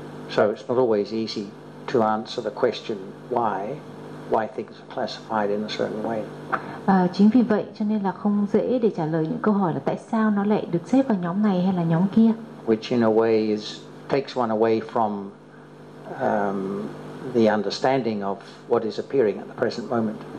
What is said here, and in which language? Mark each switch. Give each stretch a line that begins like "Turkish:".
English: So it's not always easy to answer the question why things are classified in a certain way.
Vietnamese: Chính vì vậy cho nên là không dễ để trả lời những câu hỏi là tại sao nó lại được xếp vào nhóm này hay là nhóm kia.
English: Which in a way is takes one away from the understanding of what is appearing at the present moment.